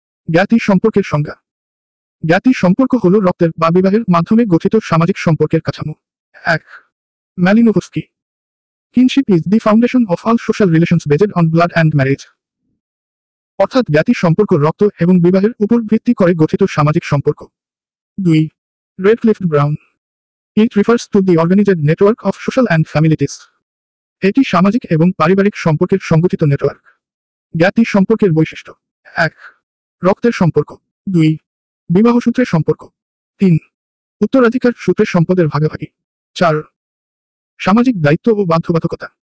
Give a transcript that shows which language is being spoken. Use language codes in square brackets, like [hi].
[bn] জ্ঞাতি সম্পর্কের সংজ্ঞা। জ্ঞাতি সম্পর্ক হল রক্তের বা বিবাহের মাধ্যমে গঠিত সামাজিক সম্পর্কের কাঠামো। 1. ম্যালিনোভস্কি। [en] Kinship is the foundation of all social relations based on blood and marriage. [bn] অর্থাৎ জ্ঞাতি সম্পর্ক রক্ত এবং বিবাহের উপর ভিত্তি করে গঠিত সামাজিক সম্পর্ক। 2. Radcliffe brown. [en] It refers to the organized network of social and family ties. [bn] এটি সামাজিক এবং পারিবারিক সম্পর্কের সংগঠিত নেটওয়ার্ক। জ্ঞাতি সম্পর্কের বৈশিষ্ট্য। 1. রক্তের সম্পর্ক। 2. বিবাহসূত্রে সম্পর্ক। 3. উত্তরাধিকার সূত্রে সম্পদের ভাগাভাগি। 4. সামাজিক দায়িত্ব ও বাধ্যবাধকতা।